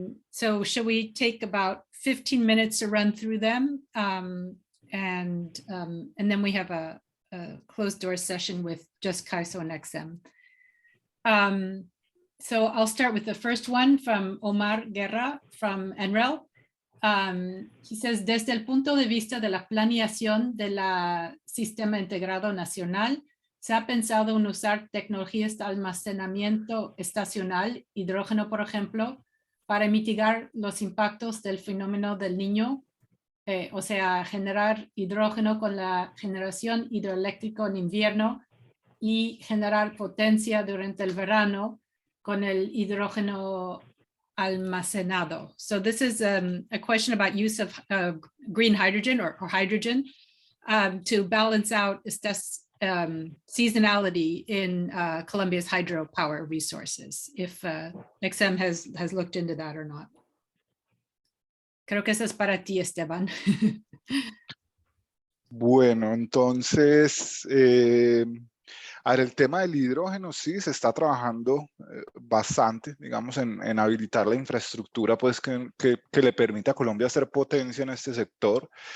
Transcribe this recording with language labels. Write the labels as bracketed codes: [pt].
[en] So should we take about 15 minutes to run through them? And then we have a closed door session with just CAISO and XM. So I'll start with the first one from Omar Guerra from NREL. He says, [es] desde el punto de vista de la planeación del sistema integrado nacional, ¿se ha pensado en usar tecnologías de almacenamiento estacional, hidrógeno, por ejemplo, para mitigar los impactos del fenómeno del Niño? O sea, generar hidrógeno con la generación hidroeléctrica en invierno y generar potencia durante el verano con el hidrógeno almacenado. [en] So this is a question about use of green hydrogen or hydrogen to balance out seasonality in Colombia's hydropower resources, if XM has looked into that or not. [es] Creo que eso es para ti, Esteban. Bueno, entonces, a ver, el tema del hidrógeno sí se está trabajando bastante, digamos, en habilitar la infraestructura pues, que le permita a Colombia ser potencia en este sector.